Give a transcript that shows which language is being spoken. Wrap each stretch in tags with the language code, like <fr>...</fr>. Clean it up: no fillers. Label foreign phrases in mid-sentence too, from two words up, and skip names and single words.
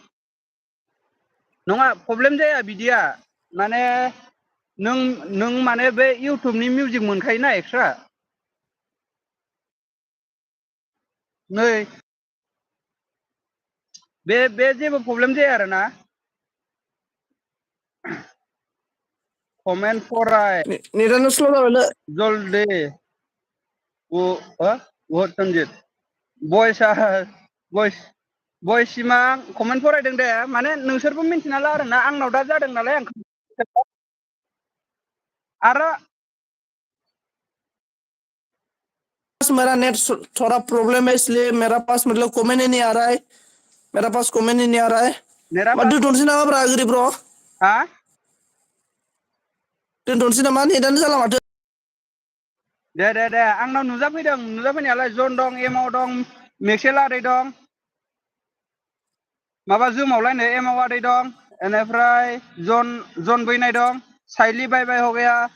<brx>नङा प्रब्लेम जाया बिदिया, माने नों माने बे इउटुबनि मिउजिक मोनखायोना एक्सट्रा, नै बे जेबो प्रब्लेम जाया आरोना। कमेन्ट फराय नेटानो स्ल' जाबायलै जल्दी वो सन्जित बयसिमा कमेन्ट फरायदों दे, माने नोंसोरबो मिन्थिना ला आरोना आंनाव दा जादों नालाय आं आरो</brx> <hi>मेरा नेट थोड़ा प्रॉब्लम है इसलिए मेरा पास मतलब कमेंट ही नहीं आ रहा है, मेरा पास कमेंट ही नहीं आ रहा है मेरा मा पास</hi> <brx>दोनथ'नोसै नामा ब्रा गोरिब ब्र'</brx> <hi>हाँ</hi> <brx>दोनथ'नोसै नामा नेटानो जाला माथो दे आंनाव नुजाफैनायालाय जन दं एमाव दं मिक्सेल आदै दं माबा जुमावलायनो एमाव आदै दं बेनिफ्राय जन बैनाय दं साइली बाय</brx> <hi>हो गया</hi>